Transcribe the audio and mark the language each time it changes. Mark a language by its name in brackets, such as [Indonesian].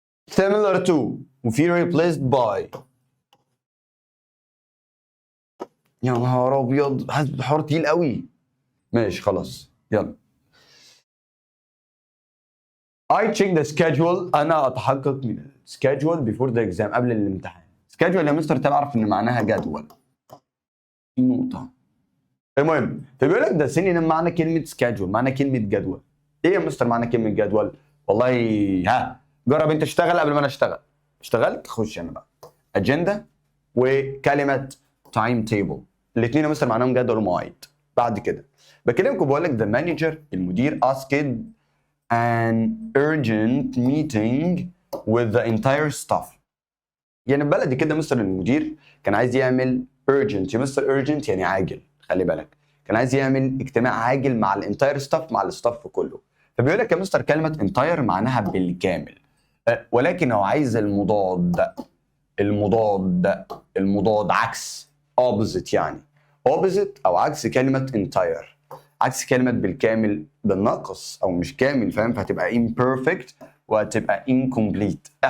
[English] similar to [Arabic] وفي [English] replaced by. [Arabic] يا نهار ابيض حوار تقيل قوي. ماشي خلاص يلا. [English] I check the schedule. [Arabic] انا اتحقق من السكادجول [English] before the exam [Arabic] قبل الامتحان. schedule يا مستر تعرف ان معناها جدول. في نقطة. المهم فبيقول لك ده سينونيم معنى كلمة schedule، معنى كلمة جدول. ايه يا مستر معنى كلمة جدول؟ والله ها جرب انت اشتغل قبل ما انا اشتغل. اشتغلت خش انا بقى. اجندة وكلمة تايم تيبل، الاثنين يا مستر معناهم جدول ومواعيد. بعد كده بكلمكم بقول لك [English] the manager [Arabic] المدير [English] asked an urgent meeting with the entire staff. [Arabic] يعني بلدي كده مستر المدير كان عايز يعمل urgent. يا مستر urgent يعني عاجل، خلي بالك كان عايز يعمل اجتماع عاجل مع [English] الانتاير ستاف، [Arabic] مع الستاف كله. فبيقول لك يا مستر كلمه انتاير معناها بالكامل، ولكن هو عايز المضاد عكس opposite، يعني opposite او عكس كلمه entire، عكس كلمه بالكامل بالنقص او مش كامل، فاهم؟ فهتبقى imperfect وهتبقى incomplete.